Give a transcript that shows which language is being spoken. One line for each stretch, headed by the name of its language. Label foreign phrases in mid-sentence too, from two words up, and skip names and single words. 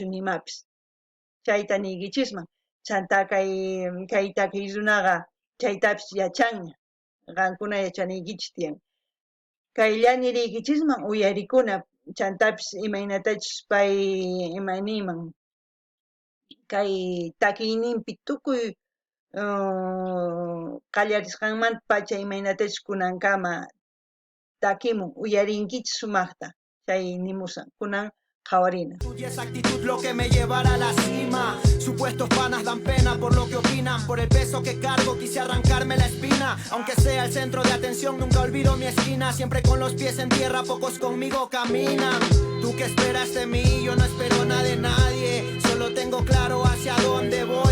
Quechua: nimapis chayta niykichisman chanta kay takiy runaqa chaytapis yachanña qankuna yachanaykichis tiyan kaylla niriykichisman uyarikuna chantapis imaynatachus pay imaniyman kay takiyninpi tukuy qallarisqanmanta pacha imaynatachus kunankama takimun uyarinkichis sumaqta chay nimusan kunan qhawarina.
Spanish: Y esa actitud lo que me llevará a la cima. Supuestos panas dan pena por lo que opinan. Por el peso que cargo quise arrancarme la espina. Aunque sea el centro de atención, nunca olvido mi esquina. Siempre con los pies en tierra, pocos conmigo caminan. ¿Tú qué esperas de mí? Yo no espero nada de nadie. Solo tengo claro hacia dónde voy.